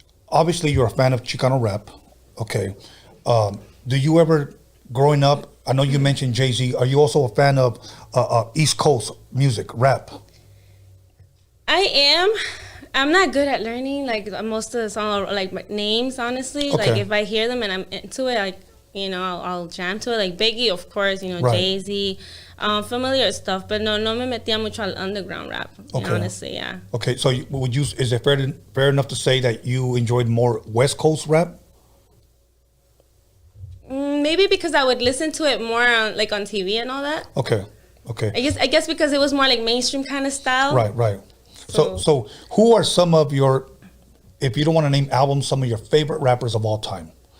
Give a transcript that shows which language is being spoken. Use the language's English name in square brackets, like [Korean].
[English] Obviously, you're a fan of Chicano rap, okay? Do you ever, growing up, I know you mentioned Jay-Z, are you also a fan of East Coast music, rap? I am. I'm not good at learning, like, most of the song, like, names, honestly. Okay. Like, if I hear them and I'm into it, like, you know, I'll jam to it. Like, Biggie, of course, you know, Jay-Z, familiar stuff. [Spanish] But no me metía mucho al underground rap, [English] honestly, yeah. Okay, so is it fair enough to say that you enjoyed more West Coast rap? Maybe because I would listen to it more on TV and all that. Okay. I guess because it was more like mainstream kind of style. Right. So who are some of your, if you don't want to name albums, some of your favorite rappers of all time?